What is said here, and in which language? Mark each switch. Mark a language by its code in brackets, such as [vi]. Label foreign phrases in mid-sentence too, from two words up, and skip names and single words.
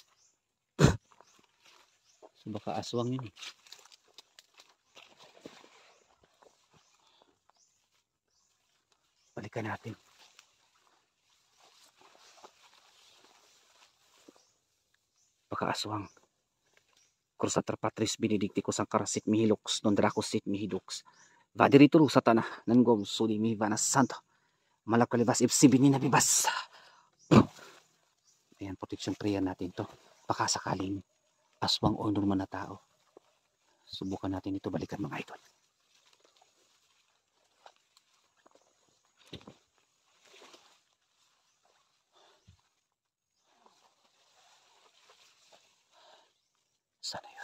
[tl] So baka aswang yun eh. Balikan natin. Baka aswang. [la] Crusader Patris Benedicticus ang karasit mihilux non dracosit mihidux. Vadirito satana nangom suli mi vana santo. Malakalibas ibsibini na bibas. [tl] Ayan, [en] protection prayer [tl] natin to. Baka sakaling aswang o normal na tao. Subukan natin ito balikan mga idol. Sana yun.